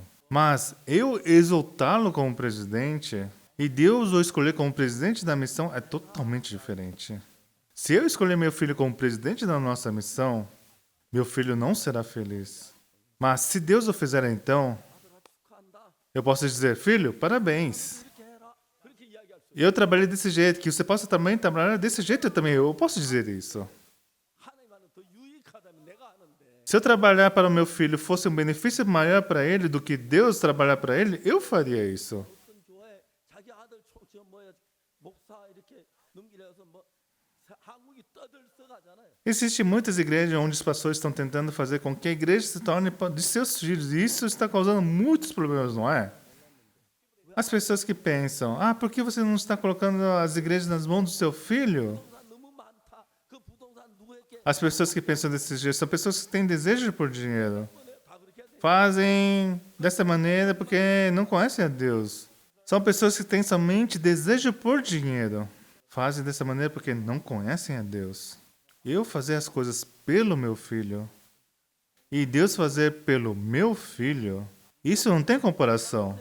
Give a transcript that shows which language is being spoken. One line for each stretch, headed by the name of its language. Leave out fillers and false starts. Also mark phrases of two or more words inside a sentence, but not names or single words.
Portuguese: Mas eu exaltá-lo como presidente e Deus o escolher como presidente da missão é totalmente diferente. Se eu escolher meu filho como presidente da nossa missão, meu filho não será feliz. Mas se Deus o fizer então,
Korean: 축하한다.
Portuguese: eu posso dizer: Filho, parabéns.
Korean: 그렇게 해라. 그렇게 이야기할 수 있어요.
Portuguese: Eu trabalhei desse jeito, que você possa também trabalhar desse jeito também. Eu posso dizer isso.
Korean: 하나님한테 더 유익하다면 내가 하는데
Portuguese: Se eu trabalhar para o meu filho fosse um benefício maior para ele do que Deus trabalhar para ele, eu faria isso.
Korean: 어떤 교회 자기 아들 저 뭐야 목사 이렇게 넘기려서 뭐 한국이 떠들썩하잖아요.
Portuguese: Existem muitas igrejas onde os pastores estão tentando fazer com que a igreja se torne de seus filhos. E isso está causando muitos problemas, não é? As pessoas que pensam: por que você não está colocando as igrejas nas mãos do seu filho?
Korean: 부동산 너무 많다. 그 부동산 누구에게
Portuguese: As pessoas que pensam desse jeito são pessoas que têm desejo por dinheiro.
Korean: 다 그렇게 해야 돼.
Portuguese: Fazem dessa maneira porque não conhecem a Deus. São pessoas que têm somente desejo por dinheiro. Fazem dessa maneira porque não conhecem a Deus. Eu fazer as coisas pelo meu filho e Deus fazer pelo meu filho, isso não tem comparação.